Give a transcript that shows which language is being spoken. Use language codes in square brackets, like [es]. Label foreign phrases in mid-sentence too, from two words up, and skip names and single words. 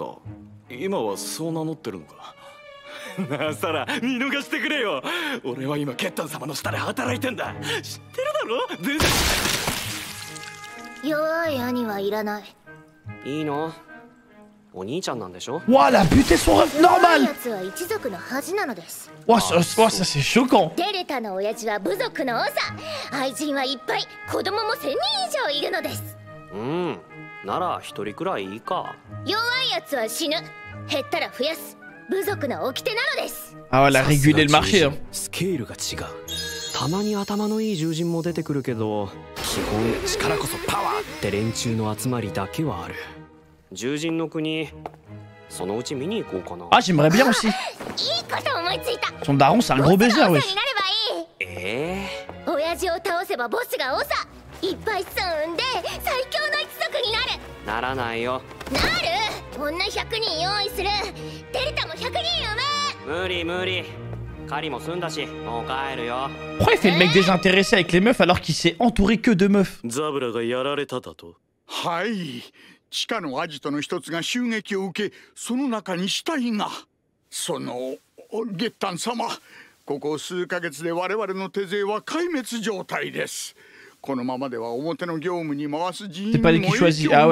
[ja] 今はそう名乗ってるのか。なあサラ、見逃してくれよ。俺は今ケッタン様の下で働いてんだ。知ってるだろ？全然。弱い兄はいらない。いいの？お兄ちゃんなんでしょ？ [fr] Ouah, la buté son rêve normal! Ouah, ça c'est choquant! [ja] デルタの親父は部族の長。愛人はいっぱい、子供も1000人以上いるのです。なら一人くらいいいか。弱いやつは死ぬ。減ったら増やす。部族の掟なのです。 [fr] Ah ouais, elle a régulé le marché. Hein. [ja] スケールが違う。たまに頭のいい獣人も出てくるけど、基本力こそパワーって連中の集まりだけはある。獣人の国、そのうち見に行こうかな。 [fr] Ah, j'aimerais bien aussi. Son daron, c'est un gros baiser, wesh. [ja] 親父を倒せばボスが長。いっぱい子孫産んで最強の一族になる。ならないよ。なる。女100人用意する。デルタも100人産む。無理無理。狩りも済んだし、もう帰るよ。 [fr] Pourquoi il fait le mec désintéressé avec les meufs alors qu'il s'est entouré que de meufs? [ja] ザブラがやられただと。はい。地下のアジトの一つが襲撃を受け、その中に死体が。その月丹様、ここ数ヶ月で我々の手勢は壊滅状態です。このままでは表の業務に回す人員も影響が。